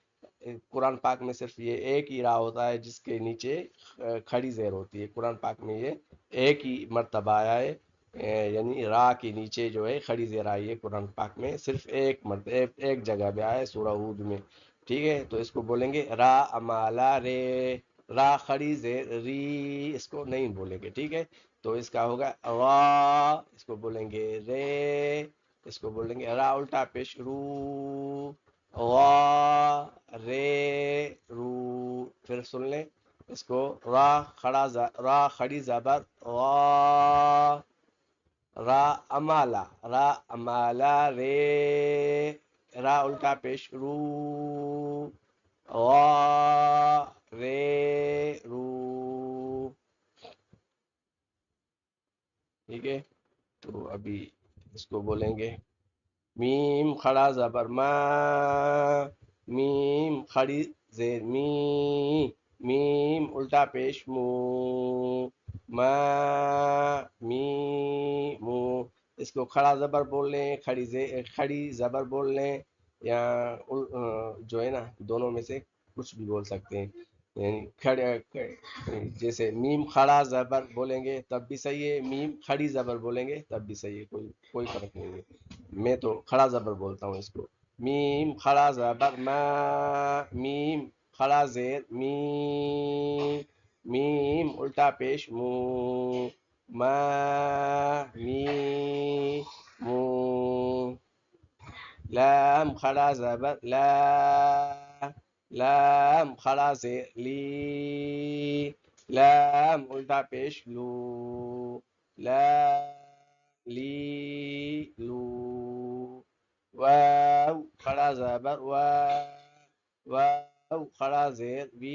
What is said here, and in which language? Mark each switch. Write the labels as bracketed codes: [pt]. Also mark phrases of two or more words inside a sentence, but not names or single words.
[ur] قرآن پاک میں صرف یہ ایک ہی را ہوتا ہے جس کے نیچے کھڑی زیر ہوتی ہے، قرآن پاک میں یہ ایک ہی مرتبہ آیا ہے، یعنی را کے نیچے جو ہے کھڑی زیر آئی ہے قرآن پاک میں، صرف ایک مرتبہ ایک جگہ پہ آیا ہے سورہ ہود میں، ٹھیک ہے؟ تو اس کو بولیں گے را امالا رے، را کھڑی زیر ری، اس کو نہیں بولیں گے، ٹھیک ہے؟ تو اس کا ہوگا را، اس کو بولیں گے رے، اس کو بولیں گے را الٹا پیش رو، را رے رو، پھر سن لیں اس کو، را کھڑی زبر را، را امالا، را امالا رے، را الٹا پیش رو، را رے رو، ٹھیک ہے؟ تو ابھی اس کو بولیں گے میم کھڑا زبر ما، میم کھڑی زیر می، میم الٹا پیش مو، ما می مو، اس کو کھڑا زبر بول لیں، کھڑی زبر بول لیں، یا جو ہے نا دونوں میں سے کچھ بھی بول سکتے ہیں، یعنی جیسے میم کھڑا زبر بولیں گے تب بھی صحیح ہے، میم کھڑی زبر بولیں گے تب بھی صحیح ہے، کوئی فرق نہیں ہے۔ میں تو کھڑا زبر بولتا ہوں اس کو، میم کھڑا زبر ما، میم کھڑا زیر می، میم الٹا پیش مو، ما می مو، لام کھڑا زبر لا، لام کھڑا زیر لی، لام الٹا پیش لو، لا لی لو، واو کھڑا زبر وا، واو کھڑا زیر وی،